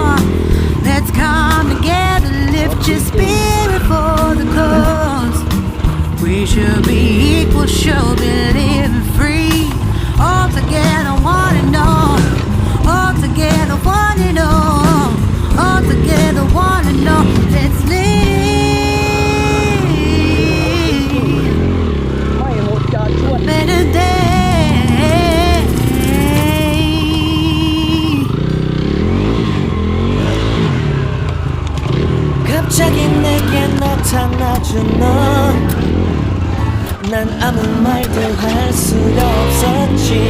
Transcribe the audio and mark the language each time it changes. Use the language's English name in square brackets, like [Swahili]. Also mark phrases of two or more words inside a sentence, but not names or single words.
[English] Let's come together, lift your spirit for the cause. We should be equal, should be living free. All together, one and all. All together, one and all. All together, one and all. Let's live. [Thai] ไม่หมดจอดชวด [English] Better day. [Korean] 갑자기 내게 나타나준 너. 난 아무 말도 할 수가 없었지.